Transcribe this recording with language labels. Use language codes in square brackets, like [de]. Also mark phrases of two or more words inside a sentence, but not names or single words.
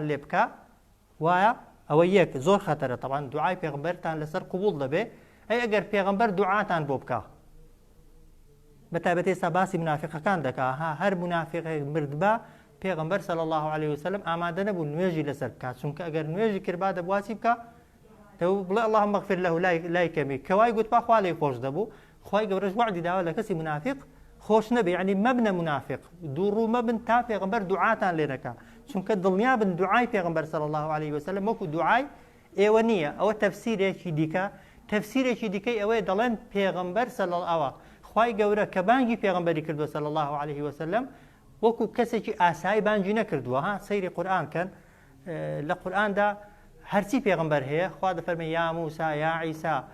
[ckb] لێ بکە وایە ئەوە یەک زۆر خەتەرە طبعا دوعای پێغمبەرتان لەسەر قوبول دەبێ ئەی ئەگەر پێغمبەر دوعاتان بۆ بکە بەتایبەتی ئێستا باسی منافقەکان دەکا هەر منافقێک مرد بە پێغمبەر [ar] صلی الله عليه [ckb] وسلم ئامادە نەبوو نوێژی لەسەر بکات چونکە ئەگەر نوێژی کرد با دەبواسی بکە بڵێ [ar] اللهم اغفر له [ckb] لای کەمی کەوای گوتپا خوا لێی خۆش دەبوو خوای گەورەش وعدی داوە لە کەسی منافق خۆش نەبێ یعنی مەبنە منافق دووڕوو مەبن تا پێغمبەر دوعاتان لێ نەکا چونکە دڵنیا بن دوعای پێغمبەر [ar] صلی الله عليه وسلم [ckb] وەکو دوعای ئێوە نییە ئەوە تەفسیرێکی دیکە تەفسیرێکی دیکەی ئەوەیە دەڵێن پێغمبەر [ar] صلی الله [ckb] خوای گەورە کە بانگی پێغمبەری کردووە [ar] صلی الله عليه وسلم [ckb] وەکو کەسێکی ئاسایی بانگی نەکردووە ها سەیری قورئان کەن لە قورئاندا هەرچی پێغمبەر هەیە خوا دەفەرمێ یا موسا یا عیسا